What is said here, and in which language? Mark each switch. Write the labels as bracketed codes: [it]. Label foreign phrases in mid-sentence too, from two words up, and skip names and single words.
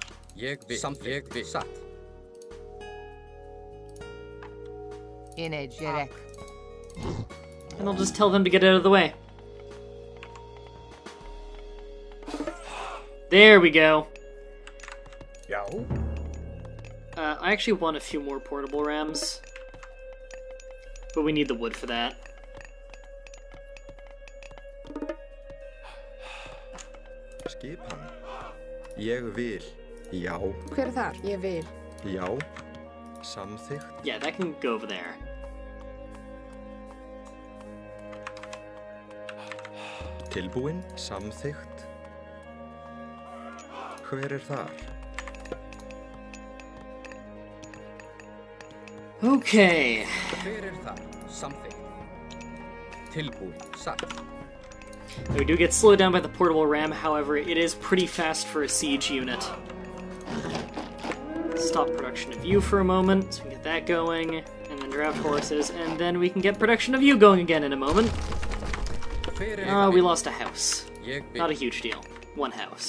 [en] And I'll just tell them to get out of the way. There we go. I actually want a few more portable rams. But we need the wood for that. [is] Skipan. Ég vil. Já. Hver þar? Ég vil. Já. Samþykkt. [en] Yeah, that can go over there. [is] Tilbúin. Samþykkt. Hver þar? [en] Okay. [is] Hver þar? Samþykkt. Tilbúin. Satt. [en] We do get slowed down by the portable ram, however, it is pretty fast for a siege unit. Stop production of you for a moment, so we can get that going, and then draft horses, and then we can get production of you going again in a moment. We lost a house. Not a huge deal. 1 house.